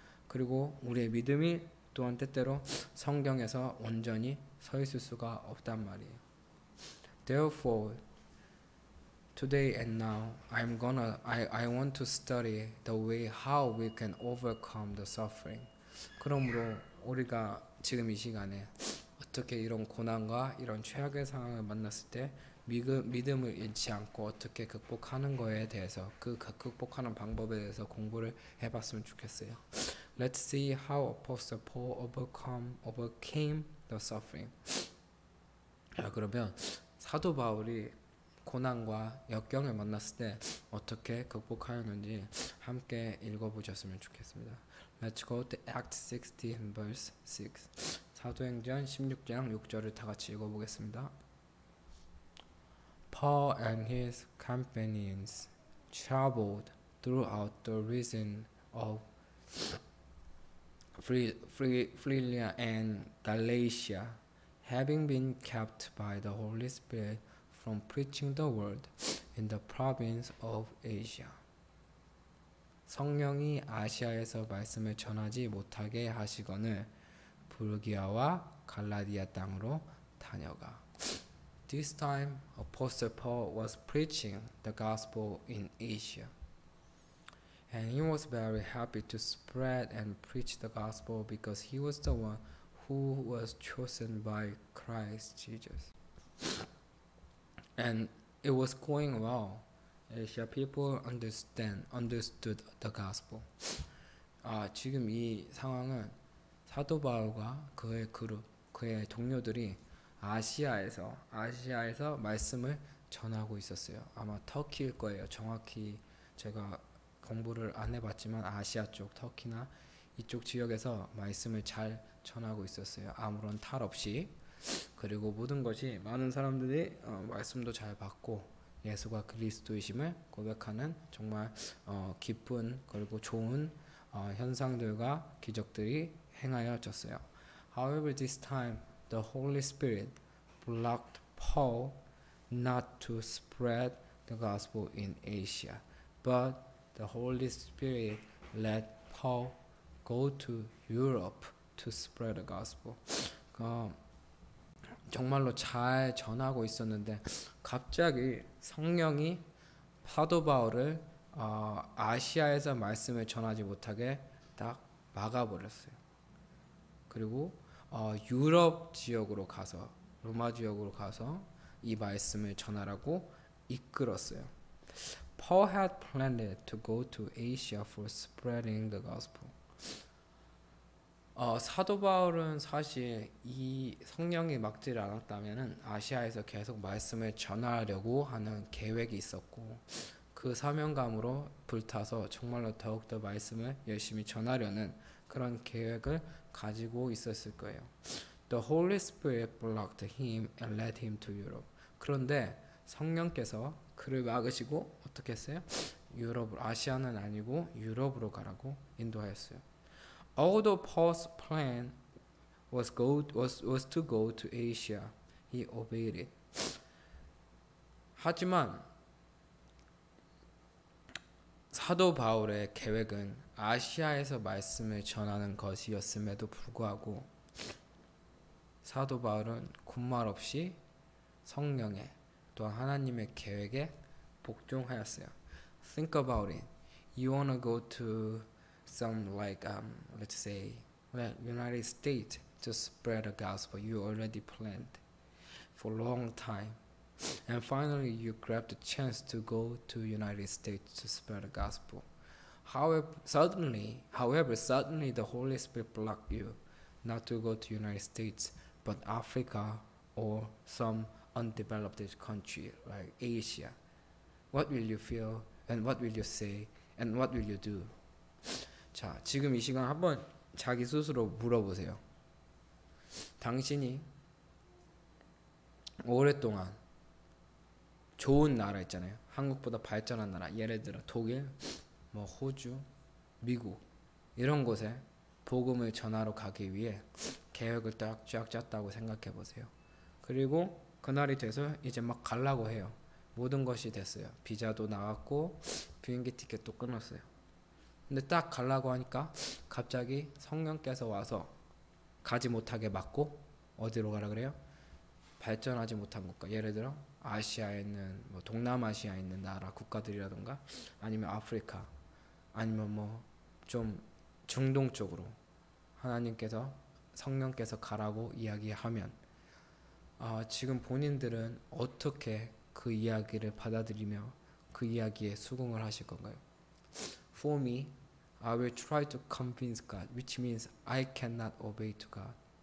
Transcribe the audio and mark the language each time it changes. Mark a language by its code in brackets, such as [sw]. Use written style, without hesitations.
[ko] 그리고 우리의 믿음이 또한 때때로 성경에서 온전히 서 있을 수가 없단 말이에요. [en] Therefore, today and now, I want to study the way how we can overcome the suffering. [ko] 그러므로 우리가 지금 이 시간에 어떻게 이런 고난과 이런 최악의 상황을 만났을 때 믿음을 잃지 않고 어떻게 극복하는 거에 대해서 그 극복하는 방법에 대해서 공부를 해봤으면 좋겠어요. [en] Let's see how Apostle Paul overcame the suffering. [ko] 자, 그러면 사도 바울이 고난과 역경을 만났을 때 어떻게 극복하였는지 함께 읽어보셨으면 좋겠습니다. [en] Let's go to Acts 16 verse 6. [ko] 사도행전 16장 6절을 다 같이 읽어보겠습니다. [en] Paul and his companions traveled throughout the region of Phrygia and Galatia, having been kept by the Holy Spirit from preaching the word in the province of Asia. [ko] 성령이 아시아에서 말씀을 전하지 못하게 하시거늘 부르기아와 갈라디아 땅으로 다녀가. [en] This time, Apostle Paul was preaching the gospel in Asia. And he was very happy to spread and preach the gospel because he was the one who was chosen by Christ Jesus. And it was going well. Asia people understood the gospel. [ko] 지금 이 상황은 사도 바울과 그의 그룹, 그의 동료들이 아시아에서 말씀을 전하고 있었어요. 아마 터키일 거예요. 정확히 제가 공부를 안 해봤지만 아시아 쪽 터키나 이쪽 지역에서 말씀을 잘 전하고 있었어요. 아무런 탈 없이. 그리고 모든 것이 많은 사람들이 말씀도 잘 받고 예수가 그리스도이심을 고백하는 정말 기쁜 그리고 좋은 현상들과 기적들이 행하여졌어요. [en] However, this time the Holy Spirit blocked Paul not to spread the gospel in Asia, but the Holy Spirit let Paul go to Europe to spread the gospel. [ko] 정말로 잘 전하고 있었는데 갑자기 성령이 사도 바울을 아시아에서 말씀을 전하지 못하게 딱 막아버렸어요. 그리고 유럽 지역으로 가서 로마 지역으로 가서 이 말씀을 전하라고 이끌었어요. [en] Paul had planned to go to Asia for spreading the gospel. [ko] 사도 바울은 사실 이 성령이 막지를 않았다면은 아시아에서 계속 말씀을 전하려고 하는 계획이 있었고 그 사명감으로 불타서 정말로 더욱더 말씀을 열심히 전하려는 그런 계획을 가지고 있었을 거예요. [en] The Holy Spirit blocked him and led him to Europe. [ko] 그런데 성령께서 그를 막으시고 어떻게 했어요? 아시아는 아니고 유럽으로 가라고 인도하였어요. [en] Although Paul's plan was to go to Asia, he obeyed it. [ko] 하지만 사도 바울의 계획은 아시아에서 말씀을 전하는 것이었음에도 불구하고 사도 바울은 군말 없이 성령의 또한 하나님의 계획에 복종하였어요. [en] Think about it. You wanna go to some let's say United States to spread the gospel. You already planned for a long time. And finally you grab the chance to go to United States to spread the gospel. However, suddenly the Holy Spirit blocked you not to go to United States, but Africa or some undeveloped country like Asia. What will you feel and what will you say and what will you do? [ko] 자, 지금 이 시간 한번 자기 스스로 물어보세요. 당신이 오랫동안 좋은 나라 있잖아요. 한국보다 발전한 나라, 예를 들어 독일, 호주, 미국 이런 곳에 복음을 전하러 가기 위해 계획을 딱 쫙 짰다고 생각해 보세요. 그리고 그날이 돼서 이제 막 가려고 해요. 모든 것이 됐어요. 비자도 나왔고 비행기 티켓도 끊었어요. 근데 딱 가려고 하니까 갑자기 성령께서 와서 가지 못하게 막고 어디로 가라 그래요? 발전하지 못한 국가, 예를 들어 아시아에 있는 동남아시아에 있는 나라 국가들이라던가 아니면 아프리카 아니면 좀 중동 쪽으로 하나님께서 성령께서 가라고 이야기하면 지금 본인들은 어떻게 그 이야기를 받아들이며 그 이야기에 수긍을 하실 건가요? [en] For me, I will try to convince God, which means I cannot obey to God.